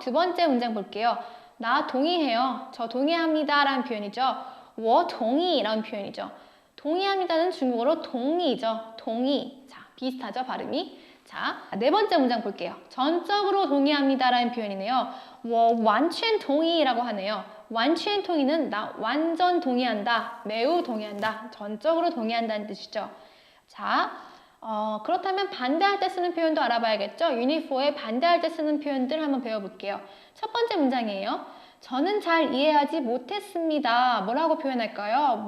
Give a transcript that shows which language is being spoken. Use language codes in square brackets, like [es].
[ko] 두 번째 문장 볼게요. 나 동의해요. 저 동의합니다 라는 표현이죠. [zh] 我同意 [ko] 라는 표현이죠. 동의합니다는 중국어로 동의죠. 동의. 자, 비슷하죠, 발음이. 자, 네 번째 문장 볼게요. 전적으로 동의합니다 라는 표현이네요. [zh] 我完全同意 [ko] 라고 하네요. [zh] 完全同意 [ko] 는 나 완전 동의한다, 매우 동의한다, 전적으로 동의한다는 뜻이죠. 자, 그렇다면 반대할 때 쓰는 표현도 알아봐야겠죠? 유닛 4에 반대할 때 쓰는 표현들 한번 배워볼게요. 첫 번째 문장이에요. 저는 잘 이해하지 못했습니다. 뭐라고 표현할까요?